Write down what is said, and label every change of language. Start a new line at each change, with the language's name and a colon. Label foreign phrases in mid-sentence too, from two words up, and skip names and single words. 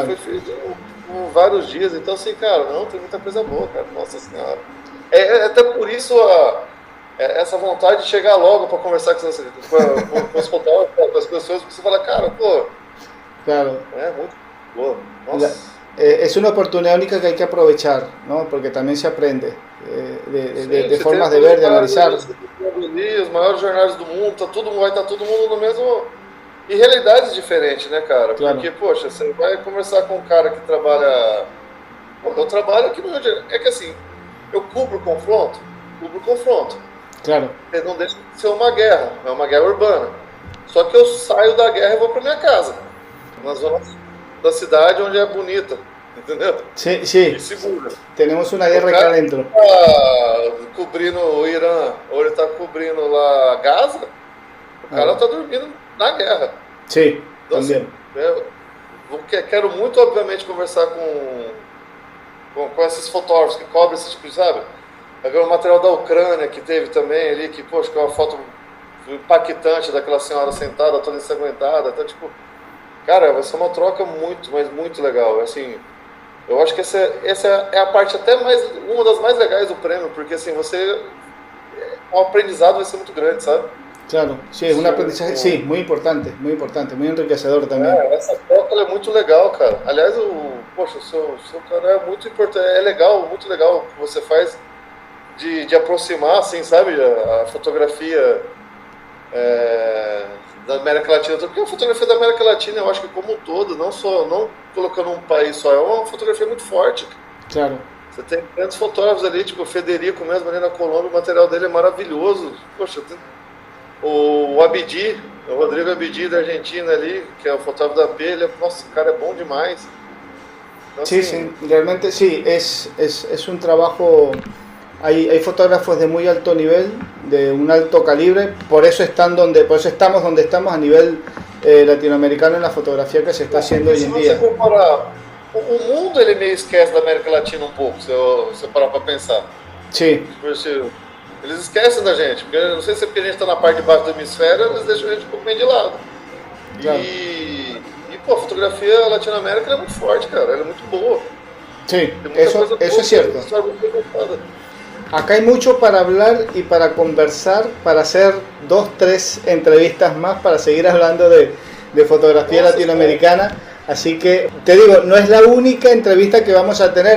Portuguese: Foi feito em vários dias. Então, assim, cara, não, tem muita coisa boa, cara. Nossa Senhora. Até por isso essa vontade de chegar logo para conversar com os fotógrafos, com as pessoas, porque você fala, cara, pô. Claro. É muito boa. Nossa.
Spanish: Es una oportunidad única que hay que aprovechar, ¿no? Porque también se aprende de formas de ver, de analizar.
Portuguese: Os maiores jornais do mundo, vai estar todo mundo no mesmo... E realidades diferentes, né, cara? Claro. Porque, poxa, você vai conversar com um cara que trabalha... Eu trabalho aqui no Rio de Janeiro. É que assim, eu cubro confronto. Claro. Não deixa de ser uma guerra, é uma guerra urbana. Só que eu saio da guerra e vou para minha casa. Na zona da cidade onde é bonita, entendeu?
Spanish: Sí.
Portuguese: E segura.
Spanish: Tenemos una guerra acá adentro.
Portuguese: Tá cobrindo o Irã, ou ele tá cobrindo lá Gaza, o cara tá dormindo na guerra.
Spanish: Sí,
Portuguese: então, também. Assim, quero muito, obviamente, conversar com esses fotógrafos que cobrem esse tipo de, sabe? Agora o material da Ucrânia que teve também ali, que, poxa, que é uma foto impactante daquela senhora sentada, toda ensanguentada, então, tipo, cara, vai ser uma troca muito, mas muito legal. Assim, eu acho que essa é a parte até uma das mais legais do prêmio, porque assim, o aprendizado vai ser muito grande, sabe?
Spanish: Claro, sí, es un aprendizaje, sí, muy importante, muy enriquecedor también.
Portuguese: Essa troca é muito legal, cara. Aliás, poxa, o seu cara é muito importante, é legal, muito legal o que você faz de aproximar, assim, sabe, a fotografia da América Latina, porque a fotografia da América Latina, eu acho que como um todo, não colocando um país só, é uma fotografia muito forte. Claro. Você tem grandes fotógrafos ali, tipo o Federico mesmo ali na Colômbia, o material dele é maravilhoso. Poxa, o Abdi, o Rodrigo Abdi da Argentina ali, que é o fotógrafo da P, nossa, o cara é bom demais. Então,
Spanish: sí,
Portuguese: assim,
Spanish: sí, realmente sí, es un trabajo... Hay fotógrafos de muy alto nivel, de un alto calibre, por eso estamos donde estamos a nivel latinoamericano en la fotografía que se está haciendo hoy en día.
Portuguese: Se você comparar, o mundo ele meio esquece da América Latina um pouco, se você parar para pensar.
Spanish: Sí.
Portuguese: Eles esquecem da gente, porque não sei se é porque a gente está na parte de baixo do hemisfério, eles deixam a gente um pouco meio de lado. Claro. E pô, a fotografia latino-américa é muito forte, cara, ela é muito boa.
Spanish: Sí, eso es cierto. Acá hay mucho para hablar y para conversar, para hacer 2, 3 entrevistas más, para seguir hablando de fotografía latinoamericana. Así que te digo, no es la única entrevista que vamos a tener.